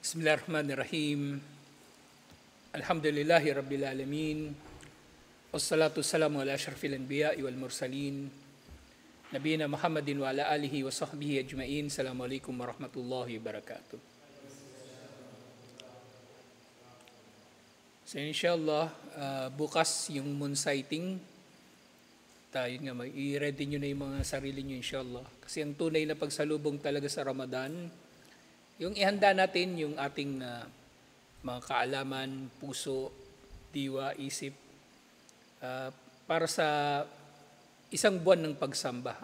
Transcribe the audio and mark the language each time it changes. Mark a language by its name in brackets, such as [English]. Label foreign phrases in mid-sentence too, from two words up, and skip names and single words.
[Arabic] بسم الله الرحمن الرحيم. الحمد لله رب العالمين. والصلاة والسلام على أشرف الأنبياء والمرسلين. نبينا محمد وعلى آله وصحبه أجمعين. السلام عليكم ورحمة الله وبركاته. [Filipino] So inshallah, bukas yung [English] moon sighting. [Filipino] Tayo nga, i-ready nyo na yung mga sarili nyo inshallah. Kasi ang tunay na pagsalubong talaga sa Ramadan, yung ihanda natin yung ating mga kaalaman, puso, diwa, isip, para sa isang buwan ng pagsamba.